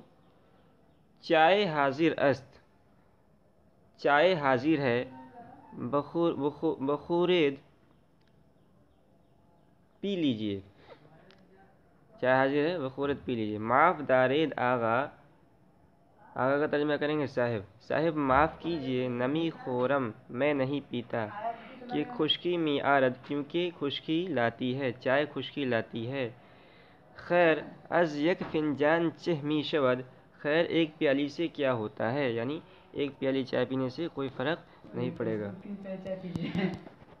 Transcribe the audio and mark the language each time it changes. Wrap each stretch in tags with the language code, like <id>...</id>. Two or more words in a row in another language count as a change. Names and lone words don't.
<fa>چائے حاضر است،</fa> <ur>چائے حاضر ہے، بخورید پی لیجئے، چائے حاضر ہے بخورید پی لیجئے۔</ur> <fa>معاف دارید آغا،</fa> <ur>آغا کا ترجمہ کریں گے صاحب، صاحب معاف کیجئے،</ur> <fa>نمی خورم</fa> <ur>میں نہیں پیتا،</ur> <fa>کہ خشکی می آرد</fa> <ur>کیونکہ خشکی لاتی ہے، چائے خشکی لاتی ہے۔</ur> <fa>خیر از یک فنجان چہ می شود،</fa> <ur>خیر ایک پیالی سے کیا ہوتا ہے، یعنی ایک پیالی چائے پینے سے کوئی فرق نہیں پڑے گا۔</ur>